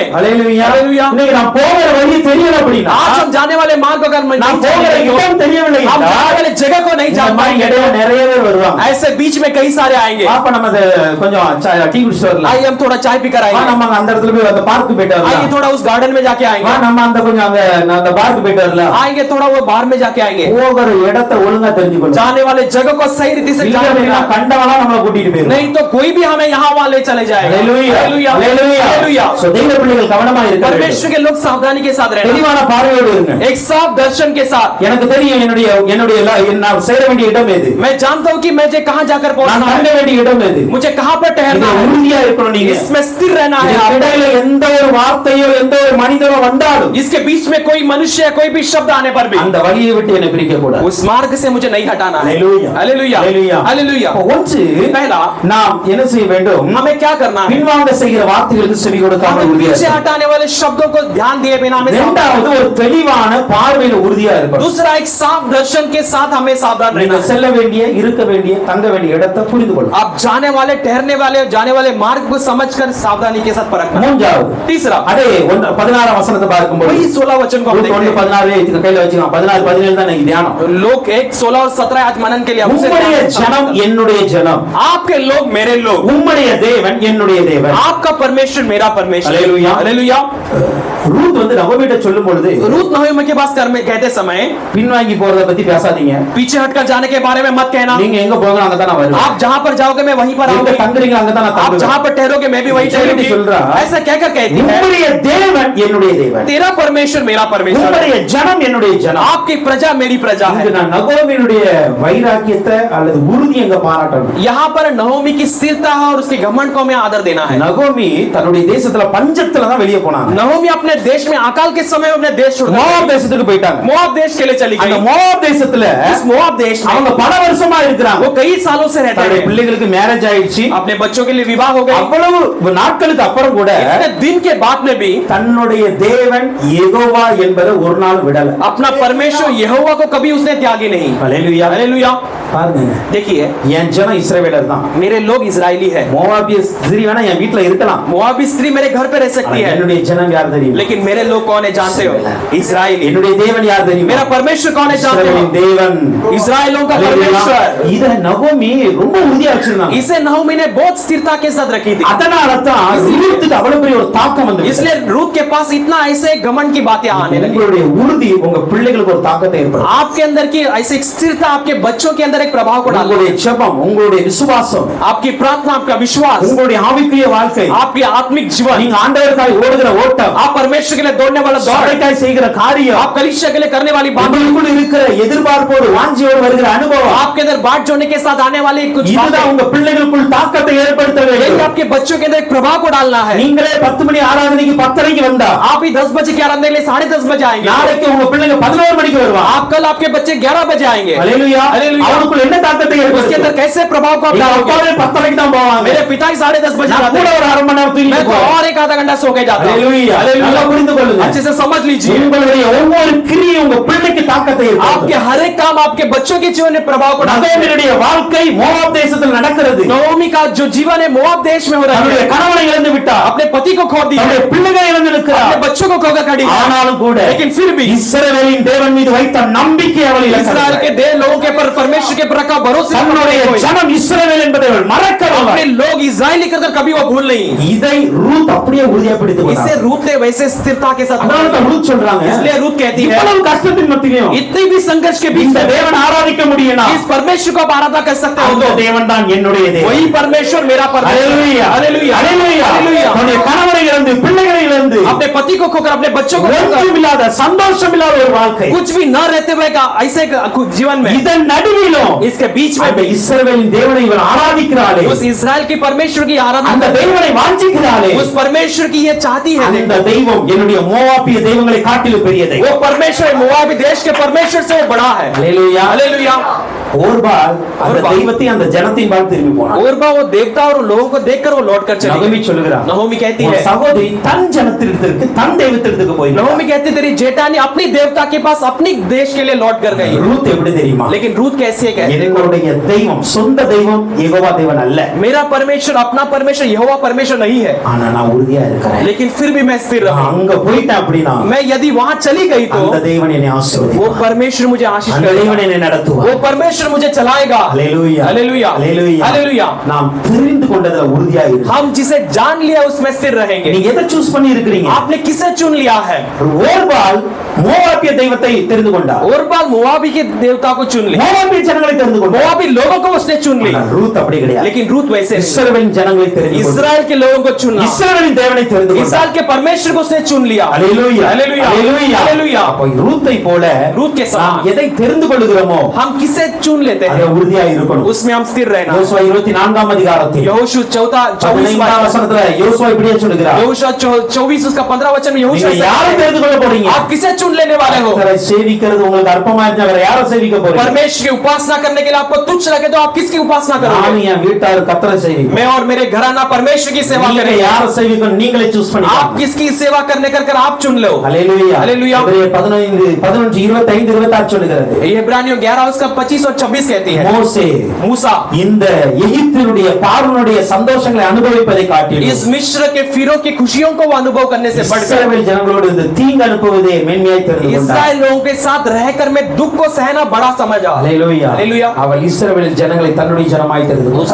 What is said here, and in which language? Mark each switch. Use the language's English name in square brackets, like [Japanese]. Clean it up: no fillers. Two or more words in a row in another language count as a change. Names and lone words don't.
[Tamil] அல்லேலூயா. அல்லேலூயா. இன்னைக்கு நான் போகிற வழி தெரியல அப்படின்னா, [Hindi] आज हम जाने वाले मार्ग अगर [Tamil] நான் [Hindi] नहीं [Tamil] போகிற [Hindi] जानेंगे, [Tamil] இடம் தெரியவில்லை [Hindi] हम [Tamil] என்றால், [Hindi] जाने वाले जगह को नहीं [Tamil] இந்த [Hindi] जान [Tamil] மாதிரி [Hindi] पाएंगे, [Tamil] இடையில நிறைய பேர் வருவாங்க. [Hindi] ऐसे बीच में कई सारे आएंगे. [Tamil] அப்ப நம்ம அதை கொஞ்சம் டீ குடிச்சிட்டு வரலாம். [Hindi] आइए हम थोड़ा चाय पीकर [Tamil] வா, [Hindi] आएंगे, [Tamil] நம்ம அந்த இடத்துல போய் அந்த பார்க்கு போயிட்டு [Hindi] आइए [Tamil] வரலாம். [Hindi] थोड़ा उस गार्डन में जाके [Tamil] வா, [Hindi] आएंगे, [Tamil] நம்ம அந்த கொஞ்சம் அந்த பார்க்கு போயிட்டு வரலாம். [Hindi] आएंगे थोड़ा वो बाहर में जाके आएंगे. [Tamil] போகிற இடத்தை ஒழுங்கா தெரிஞ்சுக்கணும். [Hindi] जाने वाले जगह को सही रीति से [Tamil] இல்ல [Hindi] जान [Tamil] அப்படின்னா [Hindi] लेना, [Tamil] கண்டவனா நம்மளை கூட்டிட்டு போயிடும். [Hindi] नहीं तो कोई भी हमें यहाँ वहाँ ले चले जाएगा. [Tamil] அல்லேலூயா. [Hindi] हालेलुया. [Tamil] அல்லேலூயா. [Hindi] हालेलुया. [Tamil] சோ தெய்வ பிள்ளைகள் கவனமா இருக்க வேண்டும். [Hindi] परमेश्वर के लोग सावधानी के साथ रहना, [Tamil] தெளிவான பார்வையோடு இருங்க. [Hindi] एक साफ दर्शन के साथ. [Tamil] எனக்கு தெரியும் நான் சேர வேண்டிய இடம் எது, [Hindi] मैं जानता हूँ कि मुझे कहाँ जाकर [Tamil] நான் [Hindi] पहुँचना [Tamil] தங்க [Hindi] है, [Tamil] வேண்டிய இடம் எது. [Hindi] मुझे कहाँ पर [Tamil] இதுல [Hindi] ठहरना है, [Tamil] உறுதியா இருக்கணும் நீங்க. [Hindi] इसमें स्थिर रहना है. [Tamil] இதுக்கு இடையில எந்த ஒரு வார்த்தையோ எந்த ஒரு மனிதனோ வந்தாலும் [Hindi] इसके बीच में कोई मनुष्य या कोई भी शब्द आने पर भी [Tamil] அந்த வழியை விட்டு என்னை பிரிக்க கூடாது. [Hindi] उस मार्ग से मुझे नहीं हटाना है. [Tamil] அல்லேலூயா. [Hindi] हालेलुया. [Tamil] அல்லேலூயா. [Hindi] हालेलुया. [Tamil] அப்ப ஒன்று [Hindi] पहला, [Tamil] நாம் என்ன செய்ய வேண்டும்? [Hindi] हमें क्या करना है, [Tamil] பின்வாங்க செய்கிற வார்த்தைகளுக்கு செவி கொடுக்காமல் [Hindi] हमें [Tamil] உறுதியா [Hindi] पीछे [Tamil] இருக்கணும். [Hindi] हटाने वाले शब्दों को ध्यान दिए बिना हमें सावधान [Tamil] இரண்டாவது [Hindi] रहना है. [Tamil] ஒரு தெளிவான பார்வையில உறுதியா இருக்கணும். [Hindi] दूसरा, एक साफ दर्शन के साथ हमें सावधान [Tamil] நீங்க [Hindi] रहना है. [Tamil] செல்ல வேண்டிய, இருக்க வேண்டிய, தங்க வேண்டிய இடத்தை புரிந்து கொள்ளணும். [Hindi] आप जाने वाले, ठहरने वाले, जाने वाले मार्ग को समझकर सावधानी के साथ परखना. [Tamil] மூன்றாவது, [Hindi] तीसरा, [Tamil] அதே 16ஆம் வசனத்தை பார்க்கும்போது [Hindi] वही 16 वचन को हम देखते [Tamil] 1:16 இதுக்கு கையில வச்சுக்கலாம். 16 17 தான் இன்னைக்கு தியானம். [Hindi] हैं. लोग 1 16 और 17 आज मनन के लिए हम उसे [Tamil] உம்முடைய [Hindi] ध्यान [Tamil] ஜனம் [Hindi] समझते हैं. [Tamil] என்னுடைய ஜனம், [Hindi] आपके लोग मेरे लोग, [Tamil] உம்முடைய தேவன் என்னுடைய தேவன். [Hindi] आपका परमेश्वर मेरा परमेश्वर. हालेलुया. हालेलुया. [Tamil] ரூத் வந்து நகோமிட்ட சொல்லும் பொழுது [Hindi] रूत नहोमी के पास कर में कहते समय [Tamil] பின்வாங்கி போறத பத்தி பேசாதீங்க. [Hindi] पीछे हटकर जाने के बारे में मत कहना. [Tamil] நீங்க எங்க போகணும் அங்க தான் நான் வருவேன். [Hindi] आप जहां पर जाओगे मैं वहीं पर [Tamil] எங்க [Hindi] आऊंगी, [Tamil] தங்குறீங்க அங்க தான் நான் [Hindi] आप [Tamil] தங்குவேன். [Hindi] जहां पर ठहरोगे मैं भी वहीं ठहरूंगी. [Tamil] சொல்றா, [Hindi] ऐसा कहकर कहती है, [Tamil] உம்முடைய தேவன் என்னுடைய தேவன், [Hindi] तेरा परमेश्वर मेरा परमेश्वर, [Tamil] உம்முடைய ஜனம் என்னுடைய ஜனம். [Hindi] आपकी प्रजा मेरी प्रजा है. [Tamil] இங்க நான் நகோமியினுடைய வைராக்கியத்தை அல்லது உறுதி எங்க பாராட்டணும். [Hindi] यहाँ पर नहोमी की स्थिरता है और उसके घमंड को हमें आदर देना है. [Tamil] நகோமி தன்னுடைய தேசத்துல பஞ்சத்துல தான் வெளியே போனாங்க. [Hindi] नहोमी अपने देश में अकाल के समय में अपने देश छोड़ [Tamil] மோவாப் தேசத்துக்கு போயிட்டாங்க. [Hindi] मोआब देश के लिए चली [Tamil] அந்த [Hindi] गई. [Tamil] மோவாப் தேசத்துல [Hindi] इस मोआब देश में [Tamil] அவங்க பல வருஷமா இருக்கிறாங்க. [Hindi] वो कई सालों से रहते [Tamil] தன்னுடைய [Hindi] हैं. [Tamil] பிள்ளைகளுக்கு மேரேஜ் ஆயிடுச்சு. [Hindi] अपने बच्चों के लिए विवाह हो गए. [Tamil] அவ்வளவு நாட்களுக்கு அப்புறம் கூட [Hindi] इतने दिन के बाद में भी [Tamil] தன்னுடைய தேவன் யெகோவா என்பதை ஒரு நாள் விடல. [Hindi] अपना परमेश्वर यहोवा को कभी उसने त्यागी नहीं. [Tamil] அல்லேலூயா. [Hindi] हालेलुया. [Tamil] பாருங்க, [Hindi] देखिए, [Tamil] என் ஜனம் இஸ்ரவேலர் தான். [Hindi] मेरे लोग इजरायली है. [Tamil] மோவாபிய ஸ்திரீ வேணா என் வீட்ல இருக்கலாம். [Hindi] मोआबी स्त्री मेरे घर पे रह सकती है, [Tamil] என்னுடைய ஜனம் யார் தெரியும்? [Hindi] लेकिन मेरे लोग कौन है जानते हो? इजरायली. [Tamil] என்னுடைய தேவன் யார் தெரியும்? [Hindi] मेरा परमेश्वर कौन है जानते [Tamil] இஸ்ரவேலின் [Hindi] हो? [Tamil] தேவன். [Hindi] इजरायलों का [Tamil] அல்லேலூயா. [Hindi] परमेश्वर. [Tamil] இத நகோமி ரொம்ப உறுதியா வச்சிருந்தாங்க. [Hindi] इसे नहोमी ने बहुत स्थिरता के साथ रखी थी. [Tamil] அதனால தான் ரூத் ரூத்துக்கு அவ்வளவு பெரிய ஒரு தாக்கம் வந்து [Hindi] इसलिए रूत के पास इतना ऐसे घमंड की बातें आने लगी। [Tamil] உங்களுடைய உறுதி உங்க பிள்ளைகளுக்கு ஒரு தாக்கத்தை ஏற்படுத்தும். [Hindi] आपके अंदर की ऐसी स्थिरता आपके बच्चों के अंदर एक प्रभाव को डालती [Tamil] உங்களுடைய ஜெபம், உங்களுடைய விசுவாசம், [Hindi] है। आपकी प्रार्थना, आपका विश्वास, [Tamil] உங்களுடைய ஆவிக்குரிய வாழ்க்கை, [Hindi] आपकी आत्मिक जीवन, [Tamil] நீங்க ஆண்டவருக்காய் ஓடுகிற ஓட்டம், [Hindi] आप परमेश्वर के लिए दौड़ने वाला दौड़, [Tamil] சபைக்காய் செய்கிற காரியம், [Hindi] आप कलीसिया के लिए करने वाली बात, [Tamil] உங்களுக்குள்ள இருக்கிற எதிர்பார்ப்போடு வாஞ்சியோடு வருகிற அனுபவம், [Hindi] आपके अंदर बाट जोड़ने के साथ आने वाली कुछ [Tamil] இதுதான் [Hindi] बातें, [Tamil] உங்க பிள்ளைகளுக்குள் தாக்கத்தை ஏற்படுத்த [Hindi] यही [Tamil] வேண்டும். [Hindi] आपके बच्चों के अंदर एक प्रभाव को डालना है। [Tamil] நீங்களே 10 மணி ஆராதனைக்கு 10:30க்கு வந்தா [Hindi] आप ही 10 बजे के आराधना के लिए 10:30 बजे आएंगे, [Tamil] நாளைக்கு உங்க பிள்ளைங்க 11 மணிக்கு வருவாங்க. [Hindi] आप कल आपके बच्चे 11 बजे आएंगे। [Tamil] ஹalleluya. [Hindi] हालेलुया। [Tamil] அவனுக்குள்ள என்ன தாக்கத்தை [Hindi] उसके [Tamil] ஏற்படுத்தும்? [Hindi] अंदर कैसे प्रभाव को आप [Tamil] எங்க [Hindi] डालोगे? [Tamil] அப்பாவே 10:30க்கு தான் போவாங்க. [Hindi] मेरे पिता ही 10:30 बजे [Tamil] நான் [Hindi] जाते [Tamil] கூட [Hindi] हैं, [Tamil] ஒரு அரை மணி நேரம் தூங்கி [Hindi] मैं तो [Tamil] போவேன். [Hindi] और एक आधा घंटा सो के जाता हूं। [Tamil] ஹalleluya. நல்லா புரிந்து கொள்ளுங்க. [Hindi] अच्छे से समझ लीजिए, [Tamil] உங்களுடைய ஒவ்வொரு கிரியும் உங்க பிள்ளைக்கு தாக்கத்தை ஏற்படுத்தும். [Hindi] आपके हर एक काम आपके बच्चों के जीवन में प्रभाव को डालता है। [Tamil] நகோமியுடைய வாழ்க்கை மோவாப் தேசத்தில் நடக்கிறது. [Hindi] नओमी का जो जीवन है मोआब देश में हो रहा [Tamil] தன்னுடைய [Hindi] है, [Tamil] கணவனை இழந்து விட்டார், [Hindi] अपने पति को खो दिया, [Tamil] தன்னுடைய பிள்ளைகளை இழந்து [Hindi] अपने [Tamil] இருக்கிறார். [Hindi] बच्चों को खोकर खड़ी है। [Tamil] ஆனாலும் கூட [Hindi] लेकिन फिर भी [Tamil] இஸ்ரவேலின் தேவன் மீது வைத்த நம்பிக்கை அவள் [Hindi] इस्राएल [Tamil] இழக்கவில்லை. [Hindi] के देश लोगों के पर परमेश्वर के पर का भरोसा [Tamil] தன்னுடைய ஜனம் இஸ்ரவேல் என்பதை அவள் மறக்கவில்லை. [Hindi] अपने लोग इस्राएली कहकर कभी वो भूल नहीं। [Tamil] இதை ரூத் அப்படியே உறுதியா பிடித்துக் [Hindi] इसे [Tamil] கொண்டார். [Hindi] रूत ने वैसे स्थिरता के साथ, [Tamil] அதனால தான் ரூத் சொல்றாங்க, [Hindi] इसलिए रूत कहती है, [Tamil] இவ்வளவு கஷ்டத்தின் மத்தியிலும் [Hindi] इतनी भी संघर्ष के बीच [Tamil] இந்த [Hindi] में [Tamil] தேவன் ஆராதிக்க முடியும்னா [Hindi] इस परमेश्वर को आप आराधना कर सकते हो, [Tamil] அந்த [Hindi] तो [Tamil] தேவன் தான் என்னுடைய தேவன். [Hindi] वही परमेश्वर मेरा परमेश्वर। [Tamil] ஹalleluya. [Hindi] हालेलुया, [Tamil] ஹalleluya. [Hindi] हालेलुया। [Tamil] தன்னுடைய கணவனை இழந்து பிள்ளைகளை இழந்து [Hindi] अपने पति को खोकर अपने बच्चों को खोकर [Tamil] ஒன்றுமில்லாத சந்தோஷமில்லாத ஒரு வாழ்க்கை, [Hindi] कुछ भी न रहते हुए का ऐसे कुछ जीवन में, [Tamil] இதன் நடுவிலும் [Hindi] इसके बीच में [Tamil] அந்த இஸ்ரவேலின் தேவனை இவன் ஆராதிக்கிறாளே, [Hindi] उस इस्राएल की परमेश्वर की आराधना, [Tamil] அந்த தேவனை வாஞ்சிக்கிறாளே, [Hindi] उस परमेश्वर की ये चाहती है, [Tamil] அந்த தெய்வம் என்னுடைய மோவாபிய தெய்வங்களை காட்டிலும் பெரிய தெய்வம். [Hindi] वो परमेश्वर मोआबी देश के परमेश्वर से वो बड़ा है। [Tamil] ஹalleluya. [Hindi] हालेलुया। [Tamil] ஓர்பால் அந்த ஓர்பால் தெய்வத்தை அந்த ஜனத்தின் பால் திரும்பி போனான். [Hindi] ओरबा वो देवता और लोगों को देखकर वो लौट कर चली [Tamil] நகோமி [Hindi] गई। [Tamil] சொல்லுகிறார், [Hindi] नहोमी कहती [Tamil] உன் [Hindi] है, [Tamil] சகோதரி தன் ஜனத்திற்கு தன் தெய்வத்திற்கு போய் [Hindi] नहोमी कहती तेरी जेठानी अपनी देवता के पास अपनी देश के लिए लौट कर गई। [Tamil] ரூத் எப்படி தெரியுமா? [Hindi] लेकिन रूत कैसी है? कहती [Tamil] எங்களுடைய தெய்வம் சொந்த தெய்வம் யெகோவா தேவன் அல்ல, [Hindi] मेरा परमेश्वर अपना परमेश्वर यहोवा परमेश्वर नहीं है, [Tamil] ஆனா நான் உறுதியா இருக்கிறேன். [Hindi] लेकिन फिर भी मैं स्थिर [Tamil] நான் [Hindi] रहूं। [Tamil] அங்க போயிட்டேன் அப்படினா [Hindi] मैं यदि वहां चली गई तो [Tamil] அந்த தேவன் என்னை [Hindi] वो [Tamil] ஆசீர்வதிப்பார், [Hindi] परमेश्वर मुझे आशीष [Tamil] அந்த [Hindi] करेगा, [Tamil] தேவன் என்னை நடத்துவார். [Hindi] वो परमेश्वर मुझे चलाएगा। [Tamil] ஹalleluya. [Hindi] हालेलुया, [Tamil] ஹalleluya. [Hindi] हालेलुया। [Tamil] நாம் தெரிந்து கொண்டதுல உறுதியா இரு. [Hindi] हम जिसे जान लिया उसमें स्थिर रहेंगे। [Tamil] நீங்க எதை சூஸ் பண்ணி இருக்கீங்க? [Hindi] आपने किसे चुन लिया है? [Tamil] ஓர்பால் மோவாபிய தெய்வத்தை தெரிந்து கொண்டார், [Hindi] ओरबाल मोआबी के देवता को चुन लिया, [Tamil] மோவாபிய ஜனங்களை தெரிந்து கொண்டார். [Hindi] मोआबी लोगों को उसने चुन लिया, [Tamil] ஆனால் ரூத் அப்படி கிடையாது. [Hindi] लेकिन रूत वैसे नहीं। [Tamil] இஸ்ரவேலின் ஜனங்களை தெரிந்து கொண்டார், [Hindi] इस्राएल के लोगों को चुना, [Tamil] இஸ்ரவேலின் தேவனை தெரிந்து கொண்டார். [Hindi] इस्राएल के परमेश्वर को उसने चुन लिया। [Tamil] ஹalleluya. [Hindi] हालेलुया, [Tamil] ஹalleluya. [Hindi] हालेलुया। [Tamil] அப்ப ரூத்தை போல [Hindi] रूत के [Tamil] நாம் [Hindi] समान [Tamil] எதை தெரிந்து கொள்கிறோமோ [Hindi] हम किसे चुन लेते [Tamil] அதை [Hindi] हैं [Tamil] உறுதியா இருக்கணும். [Hindi] उसमें हम स्थिर रहना। [Tamil] யோசுவா 24ஆம் அதிகாரத்தில் [Hindi] यहोशू 24 [Tamil] வசனத்துல யோசுவா இப்படியே சொல்லுகிறார், [Hindi] यहोशू 24 उसका 15 वचन में यहोशू [Tamil] நீங்க யாரை தெரிந்து கொள்ள போறீங்க? [Hindi] आप किसे चुन लेने वाले हो? [Tamil] கர்த்தரை சேவிக்கிறது உங்களுக்கு அற்பமா இருந்தா வேற யாரை சேவிக்க போறீங்க? [Hindi] परमेश्वर की उपासना करने के लिए आपको तुच्छ लगे तो आप किसकी उपासना [Tamil] நான் [Hindi] करोगे? [Tamil] என் வீட்டார் கர்த்தரை சேவிப்போம். [Hindi] मैं और मेरे घराना परमेश्वर की सेवा [Tamil] நீங்க [Hindi] करेंगे। [Tamil] யாரை சேவிக்கணும் நீங்களே சூஸ் [Hindi] आप [Tamil] பண்ணிக்கோங்க. [Hindi] किसकी सेवा करने कर आप चुन लो। [Tamil] ஹalleluya. [Hindi] हालेलुया। [Tamil] எபிரேயர் 15 15 25 26 சொல்லுகிறது, [Hindi] इब्रानियों 11 उसका 25 और 26 कहती है, [Tamil] மோசே [Hindi] मूसा [Tamil] இந்த எகிப்தினுடைய பார்வோனுடைய சந்தோஷங்களை அனுபவிப்பதை காட்டிலும் [Hindi] इस मिस्र के फिरो की खुशियों को वो अनुभव करने से बढ़कर [Tamil] இஸ்ரவேல் ஜனங்களோடு இந்த தீங்கு அனுப்புவதே மேன்மையாய் தெரிந்து கொண்டார். [Hindi] इस्राएल लोगों के साथ रहकर मैं दुख को सहना बड़ा समझा। [Tamil] ஹalleluya. [Hindi] हालेलुया। [Tamil] அவள் இஸ்ரவேல் ஜனங்களை தன்னுடைய ஜனமாய் தெரிந்து கொண்டார்.